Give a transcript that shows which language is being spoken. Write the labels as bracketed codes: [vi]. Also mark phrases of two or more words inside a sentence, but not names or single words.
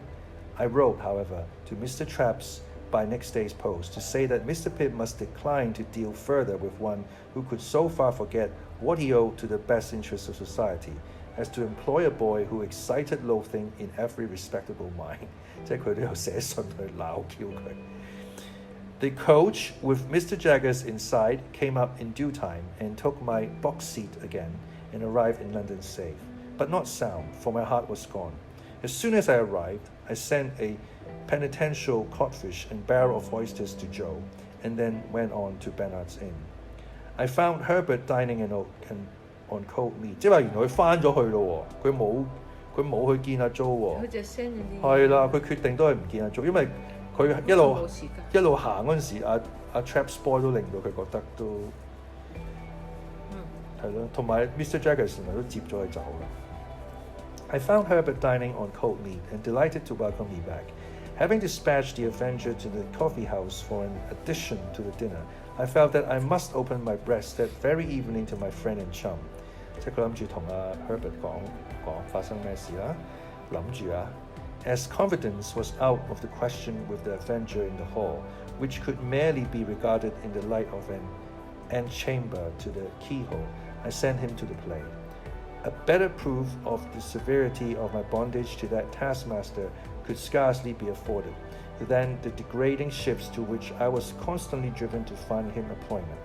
[en] I wrote, however, to Mr. Traps by next day's post to say that Mr. Pip must decline to deal further with one who could so far forget what he owed to the best interests of society as to employ a boy who excited loathing in every respectable mind. [yue] 即係佢都有寫信去鬧 Q 佢。 [en] The coach, with Mr. Jaggers inside, came up in due time and took my box seat again and arrived in London safe, but not sound, for my heart was gone. As soon as I arrived, I sent a penitential codfish and barrel of oysters to Joe, and then went on to Bernard's Inn. I found Herbert dining on cold meat， [yue] 即係話原來佢翻咗去咯喎，佢冇去見阿 Jo 喎。佢就 send 咗啲。係啦，佢決定都係唔見阿 Jo， 因為佢一路行嗰陣時，阿 Traps boy 都令到佢覺得都係咯，同埋 Mr. [en] Jaggers [yue] 原來都接咗佢走啦。 [en] I found Herbert dining on cold meat and delighted to welcome me back. Having dispatched the Avenger to the coffee house for an addition to the dinner, I felt that I must open my breast that very evening to my friend and chum. [yue] 即係佢諗住同阿 Herbert 講發生咩事啦，諗住啊。 [en] As confidence was out of the question with the Avenger in the hall, which could merely be regarded in the light of an antechamber to the keyhole, I sent him to the play. A better proof of the severity of my bondage to that taskmaster could scarcely be afforded than the degrading shifts to which I was constantly driven to find him employment.